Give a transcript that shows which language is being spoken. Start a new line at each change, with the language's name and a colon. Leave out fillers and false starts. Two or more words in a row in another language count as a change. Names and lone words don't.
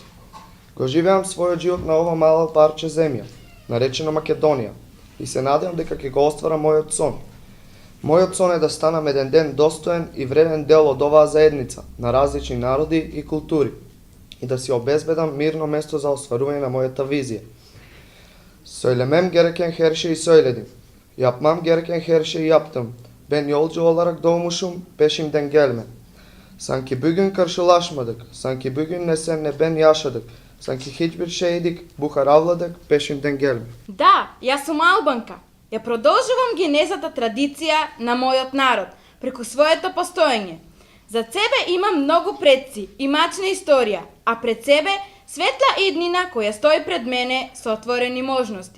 Macedonian: Го живеам својот живот на ова мала парче земја, наречено Македонија, и се надевам дека ќе го остварам мојот сон. Мојот сон е да станам еден ден достоен и вреден дел од оваа заедница на различни народи и култури и да си обезбедам мирно место за остварување на мојата визија.
Turkish: Söylemem gereken her şeyi söyledim. Yapmam gereken her şeyi yaptım. Ben yolcu olarak doğmuşum, peşimden gelme. Sanki bugün karşılaşmadık, sanki bugün ne sen ne ben yaşadık. Sanki hiçbir şeydik, bu karavladık, peşimden gelme.
Macedonian: Да, јас сум албанка. Ја продолжувам генезата традиција на мојот народ преку своето постоење. За себе имам многу предци и мачна историја, а пред себе светла иднина која стои пред мене со отворени можности.